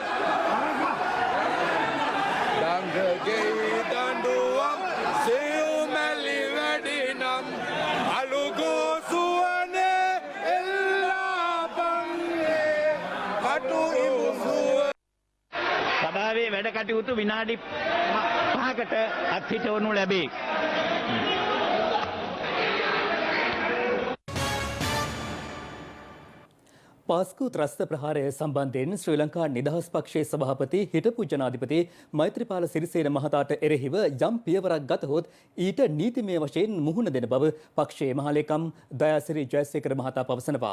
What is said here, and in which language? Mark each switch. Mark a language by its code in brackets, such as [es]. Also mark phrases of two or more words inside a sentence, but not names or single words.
[si] Danga Gay Danduam, Seu Mali Vadinam, Alugo Suane, Ella Bange, Patu Imusua. සභාවේ වැඩ කටයුතු විනාඩි 5කට අත්හිටවනු ලැබේ. පාස්කු ත්‍රස්ත ප්‍රහාරය සම්බන්ධයෙන් ශ්‍රී ලංකා නිදහස් පක්ෂයේ සභාපති හිටපු ජනාධිපති මෛත්‍රීපාල සිරිසේන මහතාට එරෙහිව යම් පියවරක් ගතහොත් ඊට නීතිමය වශයෙන් මුහුණ දෙන බව පක්ෂයේ මහලේකම් දයාසිරි ජයසේකර මහතා පවසනවා.